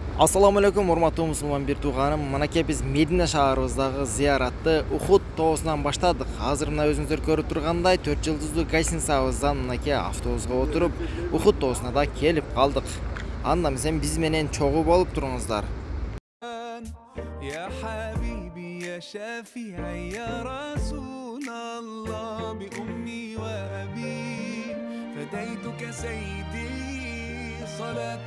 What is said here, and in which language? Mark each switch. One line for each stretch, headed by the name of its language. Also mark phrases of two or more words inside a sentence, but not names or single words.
Arabic: السلام عليكم,
Kyrgyz: урматтуу мусулман бир тууганым. Манакей биз Медина шаарыбыздагы зыяратты Ухуд тоосунан баштадык. Азыр мына өзүңүздөр көрүп тургандай 4 жылдыздуу гостиницабыздан манакей автобуска отуруп Ухуд тоосуна да келип калдык. Анда сен биз менен чогуу болуп туруңуздар.
Arabic: يا حبيبي يا شافعي يا رسول الله بأمي وأبي فديتك سيدي صلاة